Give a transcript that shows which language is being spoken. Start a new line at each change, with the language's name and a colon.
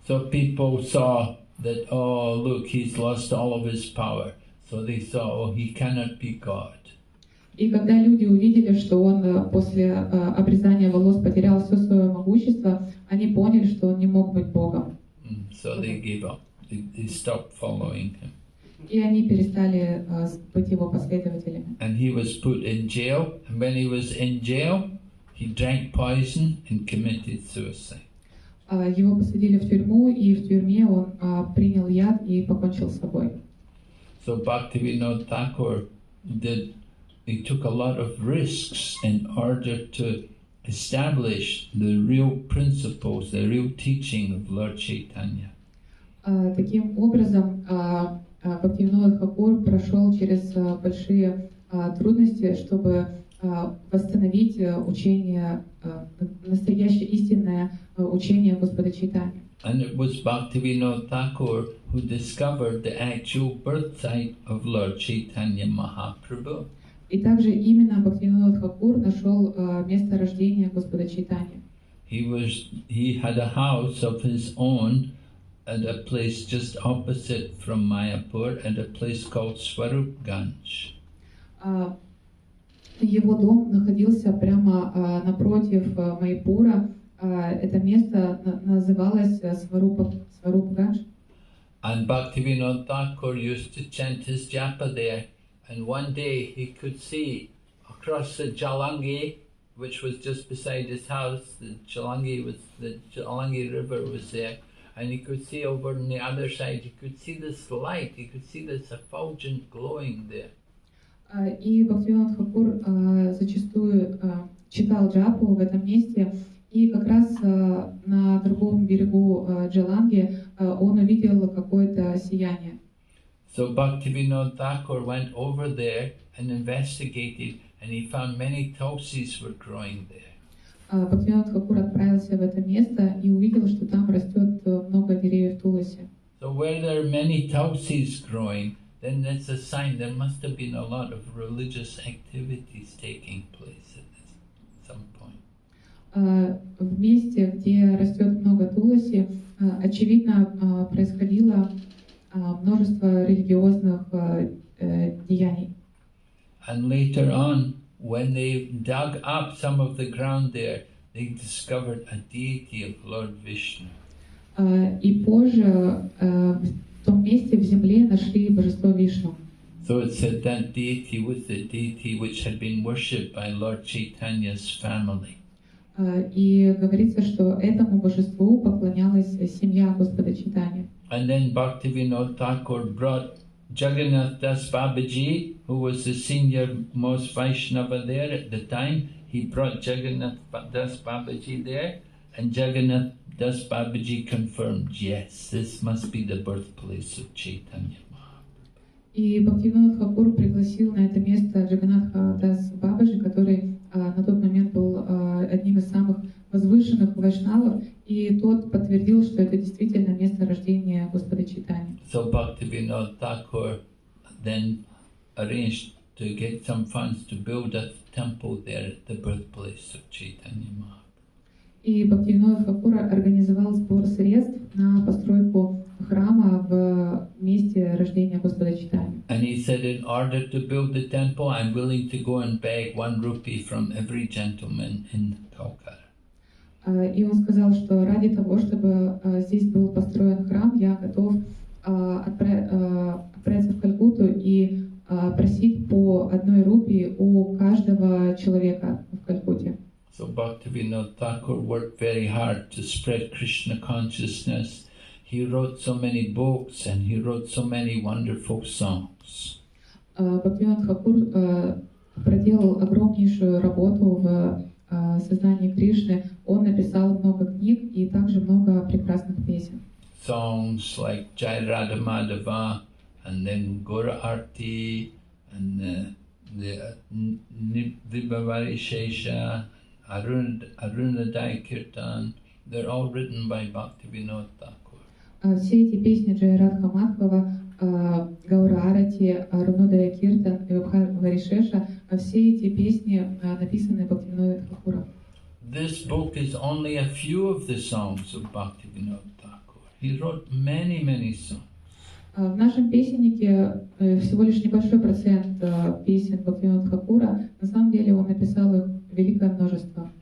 English: people saw that, oh, look, he's lost all of his power. So they saw, oh, he cannot be God.
Russian: И когда люди увидели, что он после обрезания волос потерял все свое могущество, они поняли, что он не мог быть Богом.
English: So they gave up. They stopped following him.
Russian: И они перестали быть его последователями.
English: And he was put in jail. And when he was in jail, he drank poison and committed suicide.
Russian: Его посадили в тюрьму, и в тюрьме он принял яд и покончил с собой.
English: So Bhaktivinoda Thakur he took a lot of risks in order to establish the real principles, the real teaching of Lord Chaitanya.
Russian: Таким образом, Бхактивинода Тхакур прошел через большие трудности, чтобы восстановить учение, настоящее истинное учение Господа Чайтаньи.
English: And it was Bhaktivinoda Thakur who discovered the actual birth site of Lord Chaitanya Mahaprabhu.
Russian: И также именно Бхактивинода Тхакур нашел место рождения Господа Чайтаньи.
English: He had a house of his own at a place just opposite from Mayapur, at a place called Swarupganj.
Russian: Его дом находился прямо напротив Майпура. Это место называлось Сварупганж.
English: And Bhaktivinoda Thakur used to chant his japa there. And one day he could see across the Jalangi, which was just beside his house, the Jalangi River was there. And he could see over on the other side, he could see this light, he could see this effulgent glowing there.
Russian: И Бхактивинода Тхакур зачастую читал джапу в этом месте, и как раз на другом берегу Джаланги он увидел какое-то сияние.
English: So Bhaktivinoda Thakur went over there and investigated, and he found many tulsis were growing there.
Russian: Бхактивинода Тхакур отправился в это место и увидел, что там растет много деревьев туласи.
English: So where there are many tulsis growing, then that's a sign there must have been a lot of religious activities taking place at some point.
Russian: В месте, где растет много туласи, очевидно, происходило множество религиозных деяний.
English: And later on, when they dug up some of the ground there, they discovered a deity of Lord Vishnu.
Russian: И позже в том месте в земле нашли божество Вишну.
English: So it said that deity was the deity which had been worshipped by Lord Chaitanya's family.
Russian: И говорится, что этому божеству поклонялась семья Господа Чайтаньи.
English: And then Bhaktivinoda Thakur brought Jagannath Das Babaji, who was the senior most Vaishnava there at the time. He brought Jagannath Das Babaji there, and Jagannath Das Babaji confirmed, yes, this must be the birthplace of Chaitanya Mahaprabhu.
Russian: И Бхактивинода Тхакур пригласил на это место Джаганнатха Дас Бабаджи, который на тот момент был одним из самых возвышенных вайшнавов, и тот подтвердил, что это действительно место рождения Господа Чайтаньи.
English: So Bhaktivinoda Thakur then arranged to get some funds to build a temple there at the birthplace of Chaitanya Mahaprabhu.
Russian: И Бхактивинода Тхакур организовал сбор средств на постройку храма в месте рождения Господа Чайтаньи.
English: And he said, in order to build the temple, I'm willing to go and beg 1 rupee from every gentleman in Calcutta.
Russian: И он сказал, что ради того, чтобы здесь был построен храм, я готов отправиться в Калькутту и просить по 1 рупии у каждого человека в Калькутте.
English: So Bhaktivinoda Thakur worked very hard to spread Krishna consciousness. He wrote so many books and he wrote so many wonderful songs.
Russian: Бхактивинода Тхакур проделал огромнейшую работу в сознании Кришны. Он написал много книг и также много прекрасных песен.
English: Songs like Jai Radha Madhava, and then Gora Arti, and the Vibhavari Shesha, Arunodaya Kirtan, they're all written by Bhaktivinoda Thakur.
Russian: Все эти песни Джай Радха Мадхава, Гаура Арати, Арунодая Киртан и Вибхари Шеша, все эти песни написаны Бхактивинодой Тхакуром.
English: This book is only a few of the songs of Bhaktivinoda Thakur. He wrote many, many songs.
Russian: В нашем песеннике всего лишь небольшой процент песен Бхактивинода Тхакура. На самом деле он написал их великое множество.